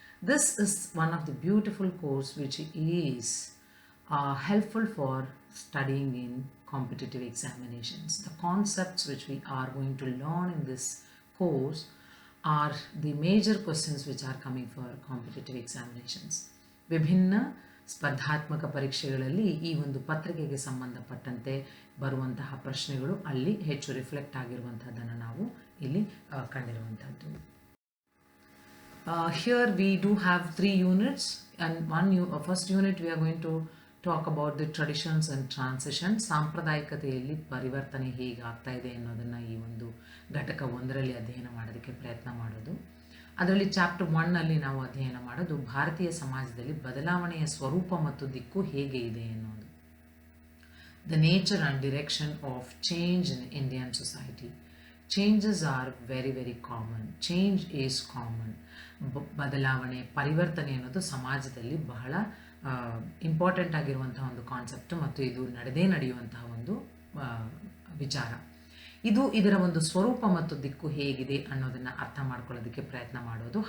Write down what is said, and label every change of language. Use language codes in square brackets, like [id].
[en] This is one of the beautiful course which is helpful for studying in competitive examinations. The concepts which we are going to learn in this course are the major questions which are coming for competitive examinations. [kn] ವಿಭಿನ್ನ ಸ್ಪರ್ಧಾತ್ಮಕ ಪರೀಕ್ಷೆಗಳಲ್ಲಿ ಈ ಒಂದು ಪತ್ರಿಕೆಗೆ ಸಂಬಂಧಪಟ್ಟಂತೆ ಬರುವಂತಹ ಪ್ರಶ್ನೆಗಳು ಅಲ್ಲಿ ಹೆಚ್ಚು ರಿಫ್ಲೆಕ್ಟ್ ಆಗಿರುವಂಥದ್ದನ್ನು ನಾವು ಇಲ್ಲಿ ಕಂಡಿರುವಂಥದ್ದು. [en] Here we do have 3 units, and first unit we are going to talk about the traditions and transitions. [kn] ಸಾಂಪ್ರದಾಯಿಕತೆಯಲ್ಲಿ ಪರಿವರ್ತನೆ ಹೇಗೆ ಆಗ್ತಾ ಇದೆ ಅನ್ನೋದನ್ನು ಈ ಒಂದು ಘಟಕ 1ರಲ್ಲಿ ಅಧ್ಯಯನ ಮಾಡೋದಕ್ಕೆ ಪ್ರಯತ್ನ ಮಾಡೋದು. ಅದರಲ್ಲಿ ಚಾಪ್ಟರ್ 1ನಲ್ಲಿ ನಾವು ಅಧ್ಯಯನ ಮಾಡೋದು ಭಾರತೀಯ ಸಮಾಜದಲ್ಲಿ ಬದಲಾವಣೆಯ ಸ್ವರೂಪ ಮತ್ತು ದಿಕ್ಕು ಹೇಗೆ ಇದೆ ಅನ್ನೋದು. [en] The nature and direction of change in Indian society. Changes are very very common. Change is common. [kn] ಬದಲಾವಣೆ ಪರಿವರ್ತನೆ ಅನ್ನೋದು ಸಮಾಜದಲ್ಲಿ ಬಹಳ ಇಂಪಾರ್ಟೆಂಟ್ ಆಗಿರುವಂತಹ ಒಂದು ಕಾನ್ಸೆಪ್ಟ್ ಮತ್ತು ಇದು ನಡೆಯುವಂತಹ ಒಂದು ವಿಚಾರ. ಇದರ ಒಂದು ಸ್ವರೂಪ ಮತ್ತು ದಿಕ್ಕು ಹೇಗಿದೆ ಅನ್ನೋದನ್ನು ಅರ್ಥ ಮಾಡ್ಕೊಳ್ಳೋದಕ್ಕೆ ಪ್ರಯತ್ನ ಮಾಡೋದು.